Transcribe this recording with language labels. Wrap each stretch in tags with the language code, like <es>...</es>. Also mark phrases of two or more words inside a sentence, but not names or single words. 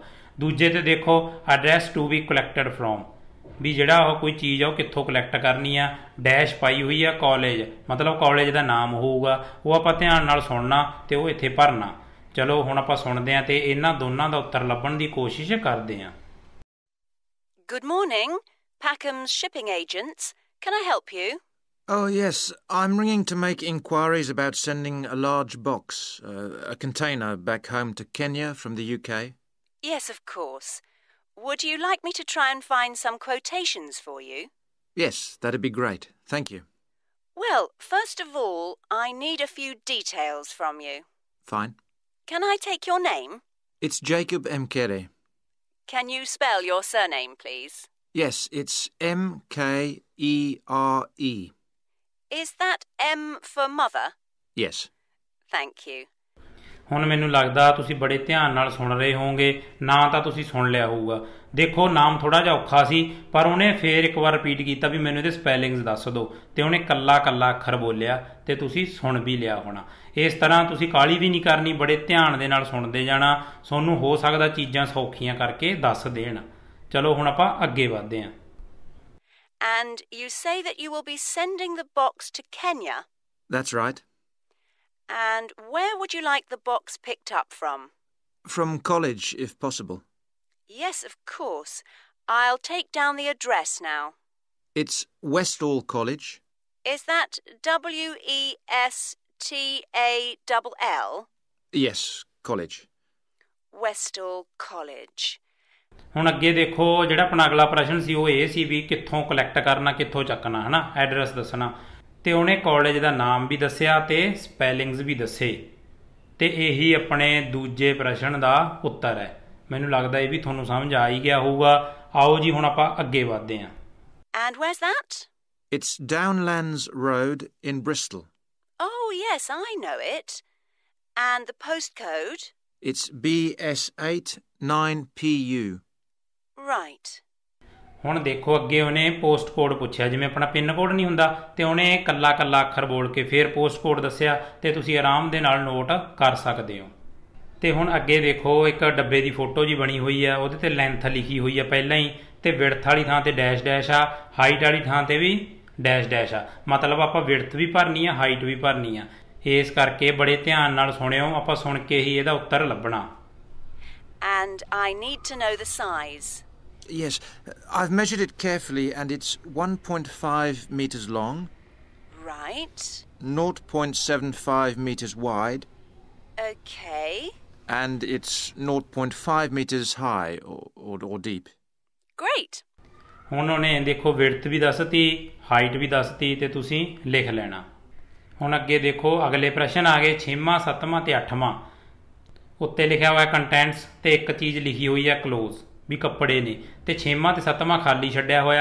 <pa>ਦੂਜੇ 'ਤੇ ਦੇਖੋ</pa> <en>address to be collected from,</en> <pa>ਵੀ ਜਿਹੜਾ ਉਹ ਕੋਈ ਚੀਜ਼ ਆ ਉਹ ਕਿੱਥੋਂ ਕਲੈਕਟ ਕਰਨੀ ਆ। ਡੈਸ਼ ਪਾਈ ਹੋਈ ਆ ਕਾਲਜ, ਮਤਲਬ ਕਾਲਜ ਦਾ ਨਾਮ ਹੋਊਗਾ, ਉਹ ਆਪਾਂ ਧਿਆਨ ਨਾਲ ਸੁਣਨਾ ਅਤੇ ਉਹ ਇੱਥੇ ਭਰਨਾ। ਚਲੋ ਹੁਣ ਆਪਾਂ ਸੁਣਦੇ ਹਾਂ ਅਤੇ ਇਹਨਾਂ ਦੋਨਾਂ ਦਾ ਉੱਤਰ ਲੱਭਣ ਦੀ ਕੋਸ਼ਿਸ਼ ਕਰਦੇ ਹਾਂ।</pa> <en>Good morning, Packham's shipping agents. Can I help you? Oh, yes. I'm ringing to make inquiries about sending a large box, a container, back home to Kenya from the UK. Yes, of course. Would you like me to try and find some quotations for you? Yes, that'd be great. Thank you. Well, first of all, I need a few details from you. Fine. Can I take your name? It's Jacob Mkere. Can you spell your surname, please? Yes, it's M-K-E-R-E. Is that M for mother? Yes. Thank you.</en> <pa>ਹੁਣ ਮੈਨੂੰ ਲੱਗਦਾ ਤੁਸੀਂ ਬੜੇ ਧਿਆਨ ਨਾਲ ਸੁਣ ਰਹੇ ਹੋਵੋਗੇ। ਨਾਂ ਤਾਂ ਤੁਸੀਂ ਸੁਣ ਲਿਆ ਹੋਊਗਾ। ਦੇਖੋ ਨਾਮ ਥੋੜ੍ਹਾ ਜਿਹਾ ਔਖਾ ਸੀ, ਪਰ ਉਹਨੇ ਫੇਰ ਇੱਕ ਵਾਰ ਰਿਪੀਟ ਕੀਤਾ ਵੀ ਮੈਨੂੰ ਇਹਦੇ ਸਪੈਲਿੰਗਸ ਦੱਸ ਦਿਓ, ਅਤੇ ਉਹਨੇ ਕੱਲਾ ਅੱਖਰ ਬੋਲਿਆ ਅਤੇ ਤੁਸੀਂ ਸੁਣ ਵੀ ਲਿਆ ਹੋਣਾ। ਇਸ ਤਰ੍ਹਾਂ ਤੁਸੀਂ ਕਾਹਲੀ ਵੀ ਨਹੀਂ ਕਰਨੀ, ਬੜੇ ਧਿਆਨ ਦੇ ਨਾਲ ਸੁਣਦੇ ਜਾਣਾ। ਤੁਹਾਨੂੰ ਹੋ ਸਕਦਾ ਚੀਜ਼ਾਂ ਸੌਖੀਆਂ ਕਰਕੇ ਦੱਸ ਦੇਣ। ਚਲੋ ਹੁਣ ਆਪਾਂ ਅੱਗੇ ਵੱਧਦੇ ਹਾਂ।</pa> <en>And you say that you will be sending the box to Kenya? That's right. And where would you like the box picked up from? From college, if possible. Yes, of course. I'll take down the address now. It's Westall College. Is that W-E-S-T-A-L-L? Yes, college. Westall College.</en> <pa>ਹੁਣ ਅੱਗੇ ਦੇਖੋ ਜਿਹੜਾ ਆਪਣਾ ਅਗਲਾ ਪ੍ਰਸ਼ਨ ਸੀ ਉਹ ਇਹ ਸੀ ਵੀ ਕਿੱਥੋਂ ਕਲੈਕਟ ਕਰਨਾ, ਕਿੱਥੋਂ ਚੱਕਣਾ, ਹੈ ਨਾ, ਐਡਰੈਸ ਦੱਸਣਾ। ਅਤੇ ਉਹਨੇ ਕਾਲਜ ਦਾ ਨਾਮ ਵੀ ਦੱਸਿਆ ਅਤੇ ਸਪੈਲਿੰਗਸ ਵੀ ਦੱਸੇ, ਅਤੇ ਇਹੀ ਆਪਣੇ ਦੂਜੇ ਪ੍ਰਸ਼ਨ ਦਾ ਉੱਤਰ ਹੈ। ਮੈਨੂੰ ਲੱਗਦਾ ਇਹ ਵੀ ਤੁਹਾਨੂੰ ਸਮਝ ਆ ਹੀ ਗਿਆ ਹੋਊਗਾ। ਆਓ ਜੀ ਹੁਣ ਆਪਾਂ ਅੱਗੇ ਵੱਧਦੇ ਹਾਂ।</pa> <en>And where's that? It's Downlands Road in Bristol. Oh, yes, I know it. And the postcode? It's BS8 9PU. Right.</en> <pa>ਹੁਣ ਦੇਖੋ ਅੱਗੇ ਉਹਨੇ</pa> <en>post code</en> <pa>ਪੁੱਛਿਆ, ਜਿਵੇਂ ਆਪਣਾ</pa> <en>pin code</en> <pa>ਨਹੀਂ ਹੁੰਦਾ, ਤੇ ਉਹਨੇ ਕੱਲਾ ਕੱਲਾ ਅੱਖਰ ਬੋਲ ਕੇ ਫਿਰ</pa> <en>post code</en> <pa>ਦੱਸਿਆ, ਤੇ ਤੁਸੀਂ ਆਰਾਮ ਦੇ ਨਾਲ ਨੋਟ ਕਰ ਸਕਦੇ ਹੋ। ਤੇ ਹੁਣ ਅੱਗੇ ਦੇਖੋ ਇੱਕ ਡੱਬੇ ਦੀ ਫੋਟੋ ਜੀ ਬਣੀ ਹੋਈ ਆ, ਉਹਦੇ ਤੇ ਲੈਂਥ ਲਿਖੀ ਹੋਈ ਆ ਪਹਿਲਾਂ ਹੀ, ਤੇ ਵਿਡਥ ਵਾਲੀ ਥਾਂ ਤੇ</pa> <en>dash dash</en> <pa>ਆ, ਹਾਈਟ ਵਾਲੀ ਥਾਂ ਤੇ ਵੀ</pa> <en>dash dash</en> <pa>ਆ, ਮਤਲਬ ਆਪਾਂ ਵਿਡਥ ਵੀ ਭਰਨੀ ਆ, ਹਾਈਟ ਵੀ ਭਰਨੀ ਆ। ਇਸ ਕਰਕੇ ਬੜੇ ਧਿਆਨ ਨਾਲ ਸੁਣਿਓ, ਆਪਾਂ ਸੁਣ ਕੇ ਹੀ ਇਹਦਾ ਉੱਤਰ ਲੱਭਣਾ।</pa> <en>And I need to know the size. Yes, I've measured it carefully and it's 1.5 metres long. Right. 0.75 metres wide. Okay. And it's 0.5 metres high or deep. Great.</en> <pa>ਹੁਣ ਉਹਨੇ ਦੇਖੋ ਵਿਡਥ ਵੀ ਦੱਸਤੀ, ਹਾਈਟ ਵੀ ਦੱਸਤੀ, ਤੇ ਤੁਸੀਂ ਲਿਖ ਲੈਣਾ। ਹੁਣ ਅੱਗੇ ਦੇਖੋ ਅਗਲੇ ਪ੍ਰਸ਼ਨ ਆ ਗਏ 6ਵਾਂ 7ਵਾਂ ਤੇ 8ਵਾਂ। ਉੱਤੇ ਲਿਖਿਆ ਹੋਇਆ ਕੰਟੈਂਟਸ, ਤੇ ਇੱਕ ਚੀਜ਼ ਲਿਖੀ ਹੋਈ ਹੈ ਕਲੋਜ਼, ਵੀ ਕੱਪੜੇ ਨੇ, ਤੇ 6ਵਾਂ ਤੇ 7ਵਾਂ ਖਾਲੀ ਛੱਡਿਆ ਹੋਇਆ।</pa>